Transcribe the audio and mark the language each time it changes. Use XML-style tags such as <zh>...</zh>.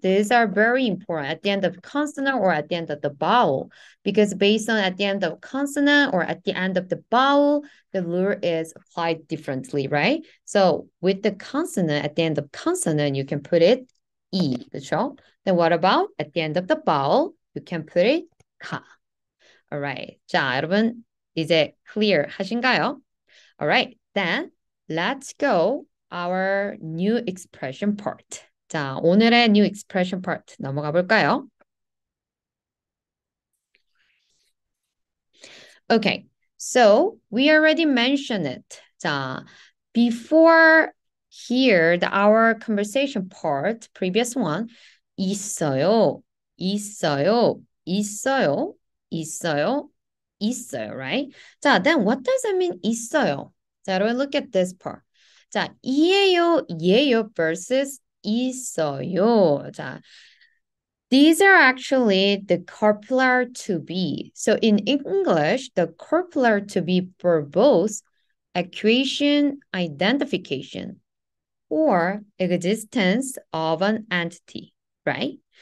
<en>These are very important at the end of consonant or at the end of the vowel because based on at the end of consonant or at the end of the vowel, the rule is applied differently, right? So with the consonant, at the end of consonant, you can put it E,</en> <ko>그렇죠?</ko> <en>Then what about at the end of the vowel, you can put it 가.</en> <ko>Alright, 자 여러분 이제 clear 하신가요?</ko> <en>Alright, then let's go our new expression part.</en> <ko>자, 오늘의</ko> <en>new expression part</en> <ko>넘어가 볼까요?</ko> <en>Okay, so we already mentioned it. 자, before here, our conversation part, previous one, 있어요.</en> <ko>있어요. 있어요. 있어요. 있어요, right?</ko> <en>자, then what does it mean 있어요?</en> <ko>자, 여러분</ko> <en>look at this part.</en> <ko>자, 이에요, 예요 versus 있어요.</ko> <en>자, these are actually the copular to be. So in English, the copular to be for both accusation, identification, or existence of an entity, right?</en>